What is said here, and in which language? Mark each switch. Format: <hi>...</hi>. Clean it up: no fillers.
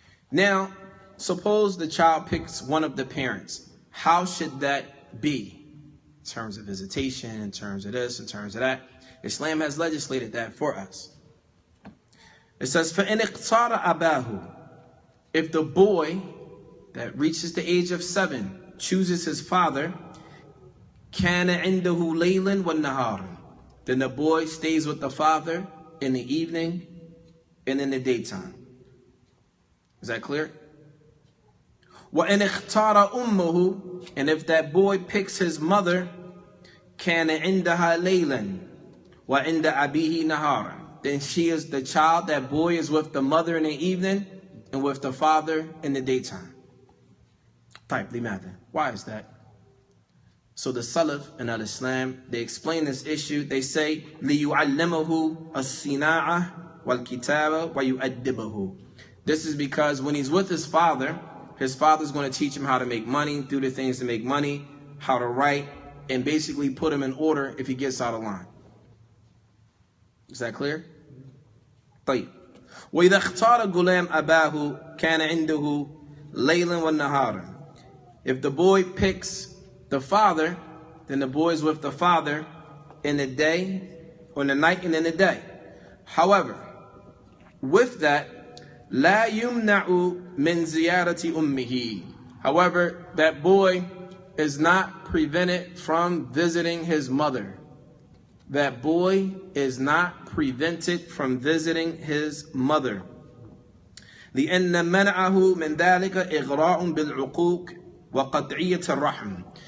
<en>Now, suppose the child picks one of the parents. How should that be? In terms of visitation, in terms of this, in terms of that. Islam has legislated that for us. It says,</en> <ar>فَإِنِ اقْتَارَ أَبَاهُ.</ar> <en>If the boy that reaches the age of 7 chooses his father,</en> <ar>كَانَ عِنْدَهُ لَيْلًا وَالنَّهَارًا.</ar> <en>Then the boy stays with the father in the evening and in the daytime. Is that clear?</en> <ar>وَإِنِ اخْتَارَ أُمُّهُ.</ar> <en>And if that boy picks his mother,</en> <ar>كَانَ عِنْدَهَا لَيْلًا وَعِنْدَ أَبِيهِ نَهَارًا.</ar> <en>Then she is the child, that boy is with the mother in the evening and with the father in the daytime. Type لماذا? Why is that? So the Salaf and Al-Islam, they explain this issue. They say,</en> <ar>لِيُعَلِّمَهُ الصِّنَاعَةَ وَالْكِتَابَ وَيُؤَدِّبَهُ.</ar> <en>This is because when he's with his father's going to teach him how to make money, do the things to make money, how to write, and basically put him in order if he gets out of line. Is that clear?</en> <ar>طيب. وَإِذَا اخْتَارَ غُلَامٌ أَبَاهُ كَانَ عِنْدَهُ لَيْلًا وَالنَّهَارًا.</ar> <en>If the boy picks the father, then the boy is with the father in the day, or in the night and in the day. However, with that,</en> <ar>لا يمنع من زيارة أمه.</ar> <en>However, that boy is not prevented from visiting his mother. That boy is not prevented from visiting his mother.</en> <ar>لأن منعه من ذلك إغراء بالعقوق وقطعية الرحم.</ar>